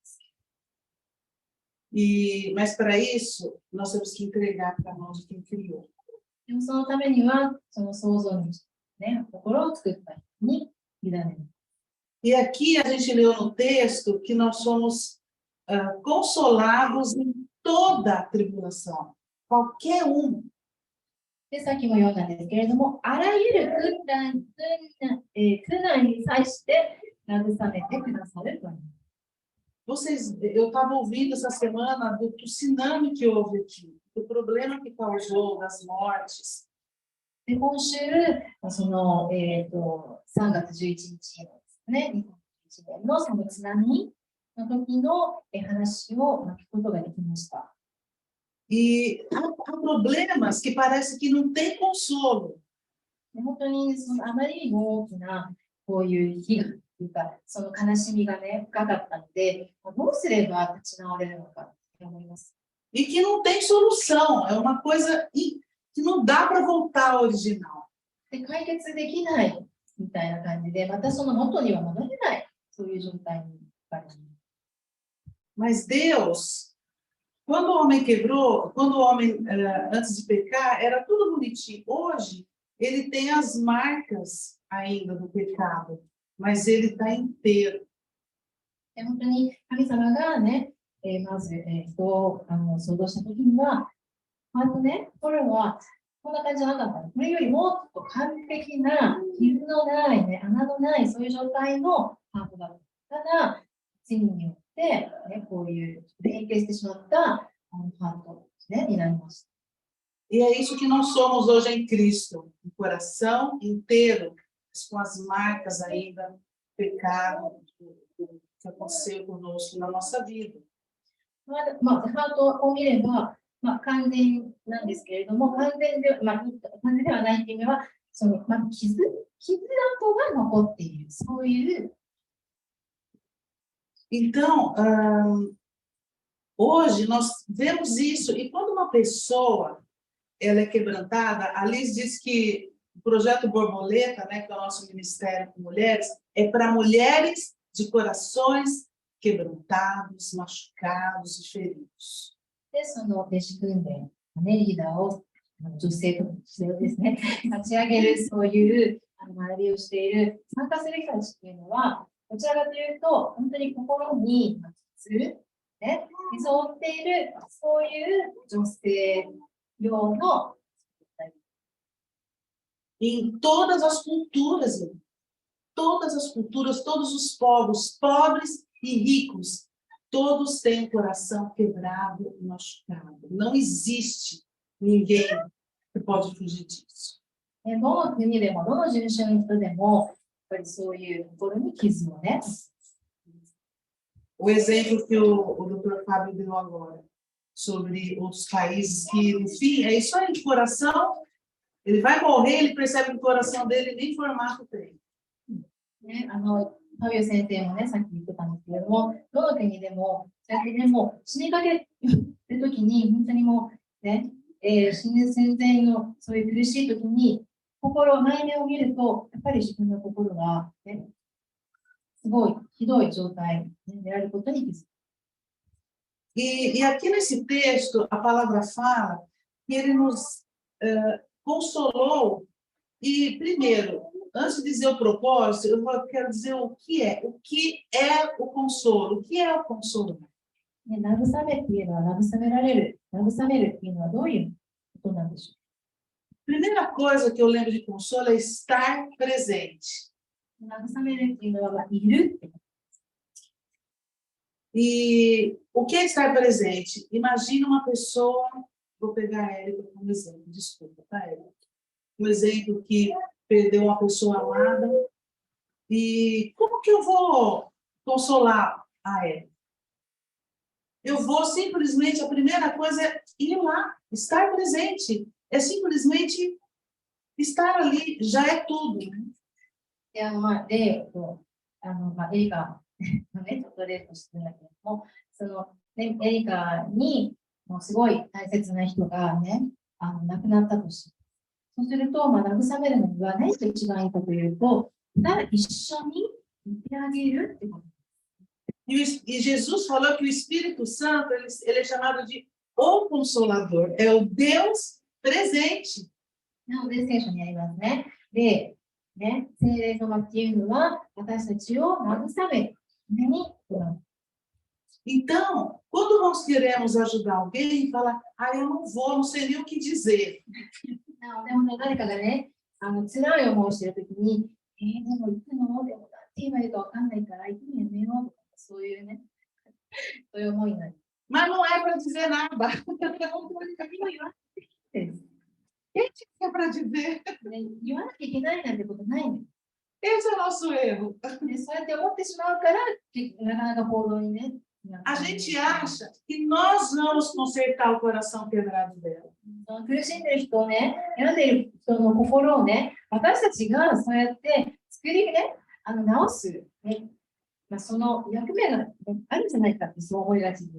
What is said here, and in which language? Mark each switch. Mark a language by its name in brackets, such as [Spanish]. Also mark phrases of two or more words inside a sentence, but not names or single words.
[Portuguese] Mas para isso, nós temos que entregar para a mão de quem criou. [Japanese] でもそのためには、その創造主、ね、心を作った人に委ねる。 [Portuguese] E aqui a gente leu no texto que nós somos consolados em toda a tribulação, qualquer um. [Japanese] で、さっきも読んだんですけれども、あらゆる苦難に際して慰めてくださるという。 [Portuguese] Eu estava ouvindo essa semana do tsunami que houve aqui, do problema que causou, das mortes. [Japanese] で、今週、その、3月11日ですね、2011年のその津波の時の話を聞くことができました。 [Portuguese] E há problemas que parece que não tem consolo. [Japanese] 本当にあまりにも大きなこういう被害というか、その悲しみがね、深かったので、どうすれば立ち直れるのかと思います。 [Portuguese] E que não tem solução, é uma coisa que não dá para voltar ao original. [Japanese] で、解決できないみたいな感じで、またその元には戻れない、そういう状態になります。 [Portuguese] Mas Deus, quando o homem quebrou, quando o homem, antes de pecar, era tudo bonitinho. Hoje, ele tem as marcas ainda do pecado, mas ele está inteiro. [Japanese] 本当に神様がね、 まず、人を想像したときには、心はこんな感じじゃなかったの。これよりもっと完璧な、傷のない、穴のない、そういう状態のハートだった。ただ、罪によって、こういう変形してしまったハート、になりました。 [Portuguese] E é isso que nós somos hoje em Cristo, um coração inteiro, com as marcas ainda do pecado que aconteceu conosco na nossa vida. [Japanese] ハートを見れば、完全なんですけれども、完全ではないという意味は、傷跡が残っている、そういう。 [Portuguese] Então, hoje nós vemos isso, e quando uma pessoa ela é quebrantada, a Liz diz que o projeto Borboleta, né, que é o nosso ministério com mulheres, é para mulheres de corações quebrantados, machucados e feridos. [Japanese] で、その弟子訓練、リーダーを女性と女性をですね、立ち上げる、そういう学びをしている、参加する人たちっていうのは、どちらかというと、本当に心に傷を負っている、そういう女性用の。 [Portuguese] Em todas as culturas, todos os povos, pobres e ricos, todos têm o coração quebrado e machucado. Não existe ninguém que pode fugir disso. [Japanese] どの国でも、どの人種の人でも、やっぱりそういう心に傷をね。 [Portuguese] O exemplo que o Dr. Fábio deu agora, sobre outros países que, no fim, é isso aí, o coração, ele vai morrer, ele percebe que o coração dele nem formato tem. [Japanese] ファビオ先生もね、さっき言ってたんですけれども、どの国でも、死にかけるときに、本当にもうね、死ぬ戦前のそういう苦しいときに、内面を見ると、やっぱり自分の心が、すごいひどい状態であることに気づく。 [Portuguese] E aqui nesse texto, a palavra fala que ele nos consolou. E, primeiro, antes de dizer o propósito, eu quero dizer o que é o consolo. O que é o consolo? [Japanese] 慰めっていうのは慰められる。慰めるっていうのはどういうことなんでしょう。 [Portuguese] Primeira coisa que eu lembro de consolo é estar presente. [Japanese] 慰めるっていうのは、いる。 [Portuguese] E o que é estar presente? Imagina uma pessoa, vou pegar a Érica como exemplo, desculpa, tá, Érica? Um exemplo que perdeu uma pessoa amada, e como que eu vou consolar a Érica? Eu vou simplesmente, a primeira coisa é ir lá, estar presente, é simplesmente estar ali, já é tudo, né? [Japanese] 例をエリカのね、ちょっと例としてるんだけれども、エリカにもうすごい大切な人がね、亡くなったとし、そうすると、慰めるのには何が一番いいかというと、一緒にいてあげるってこと。 [Portuguese] E Jesus falou que o Espírito Santo, ele é chamado de o Consolador, é o Deus presente. [Japanese] なので、聖書にありますね。で、聖霊様っていうのは、私たちを慰めるために。 [Portuguese] Então, quando nós queremos ajudar alguém, fala, eu não vou, não sei nem o que dizer. [Japanese] でもね、誰かがね、辛い思いをしているときに、でも行くのでもなんて言えばいいかわかんないから、行くのやめようとか、そういうね、そういう思いになる。 [Portuguese] Mas não é para dizer nada. [Japanese] 本当に何も言わなくていいです。 [Portuguese] Quem é para dizer? [Japanese] 言わなきゃいけないなんてことないの。 [Portuguese] Esse é o nosso erro. [Japanese] そうやって思ってしまうから、なかなか行動にね。 [Portuguese] A gente acha que nós vamos consertar o coração quebrado dela. [Japanese] 苦しんでる人をね、病んでいる人の心をね、私たちがそうやって作りね、直す、ね、その役目があるんじゃないかってそう思いがちです。